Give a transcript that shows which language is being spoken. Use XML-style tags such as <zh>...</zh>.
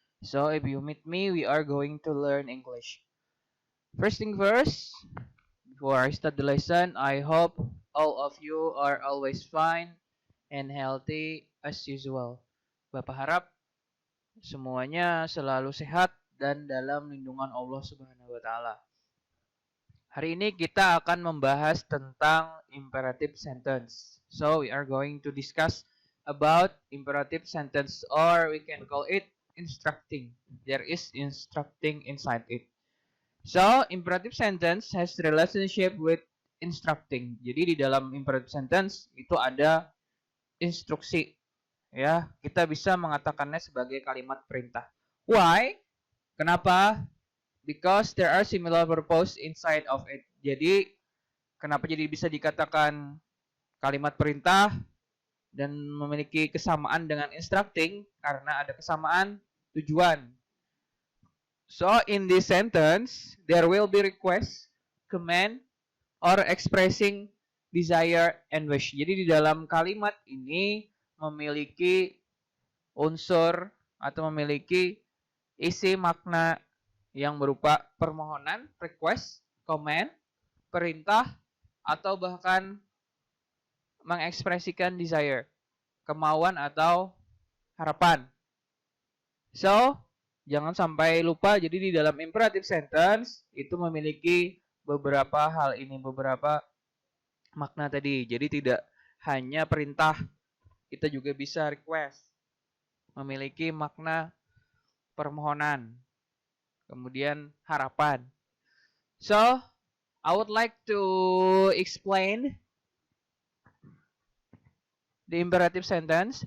<en>So, if you meet me, we are going to learn English. First thing first, before I start the lesson, I hope all of you are always fine and healthy as usual.</en> <id>Bapak harap semuanya selalu sehat dan dalam lindungan Allah Subhanahu wa taala. Hari ini kita akan membahas tentang imperative sentence.</id> <en>So, we are going to discuss about imperative sentence, or we can call it instructing. There is instructing inside it. So, imperative sentence has relationship with instructing.</en> <id>Jadi di dalam imperative sentence itu ada instruksi. Ya, kita bisa mengatakannya sebagai kalimat perintah.</id> <en>Why?</en> <id>Kenapa?</id> <en>Because there are similar purpose inside of it.</en> <id>Jadi, kenapa jadi bisa dikatakan kalimat perintah dan memiliki kesamaan dengan instructing? Karena ada kesamaan tujuan.</id> <en>So, in this sentence, there will be request, command, or expressing desire and wish.</en> <id>Jadi, di dalam kalimat ini memiliki unsur atau memiliki isi makna yang berupa permohonan, request, command, perintah, atau bahkan mengekspresikan desire, kemauan atau harapan. So, jangan sampai lupa, jadi di dalam imperative sentence itu memiliki beberapa hal ini, beberapa makna tadi. Jadi tidak hanya perintah, kita juga bisa request, memiliki makna permohonan, kemudian harapan.</id> <en>So, I would like to explain the imperative sentence.</en>